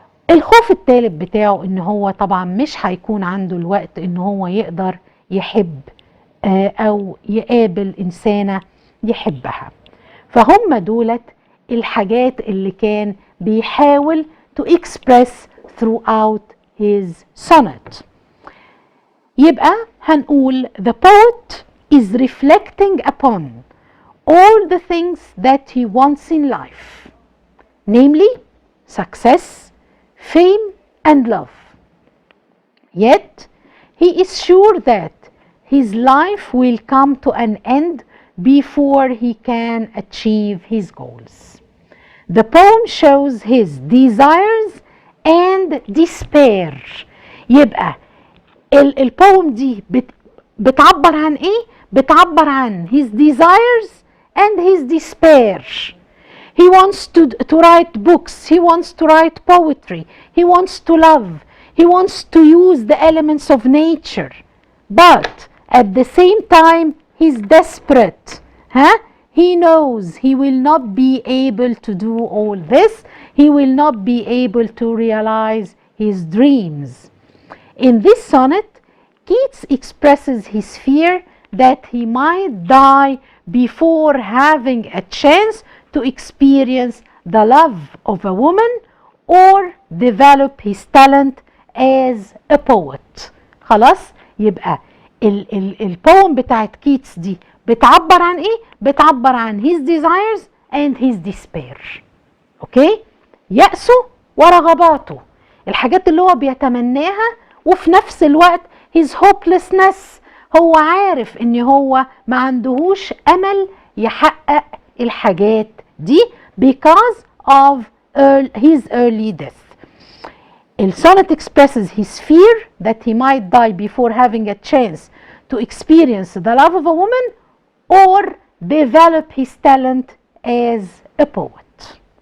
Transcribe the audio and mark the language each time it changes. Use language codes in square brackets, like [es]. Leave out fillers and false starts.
[ar] الخوف الثالث بتاعه ان هو طبعا مش هيكون عنده الوقت ان هو يقدر يحب او يقابل انسانة يحبها. فهم دولت الحاجات اللي كان بيحاول [en] to express throughout his sonnet. [ar] يبقى هنقول [en] the poet is reflecting upon all the things that he wants in life, namely success, fame and love. Yet he is sure that his life will come to an end before he can achieve his goals. The poem shows his desires and despair. [ar] يبقى البوم دي بتعبر عن ايه؟ بتعبر عن [en] his desires and his despair. He wants to write books, he wants to write poetry, he wants to love, he wants to use the elements of nature, but at the same time he's desperate. He knows he will not be able to do all this, he will not be able to realize his dreams. In this sonnet, Keats expresses his fear that he might die before having a chance to experience the love of a woman or develop his talent as a poet. [ar] خلاص؟ يبقى البوم بتاعت كيتس دي بتعبر عن ايه؟ بتعبر عن [en] his desires and his despair. [ar] اوكي؟ يأسه ورغباته، الحاجات اللي هو بيتمناها، وفي نفس الوقت [en] his hopelessness، [ar] هو عارف ان هو ما عندهوش امل يحقق الحاجات دي [en] because of his early death. The sonnet expresses his fear that he might die before having a chance to experience the love of a woman or develop his talent as a poet.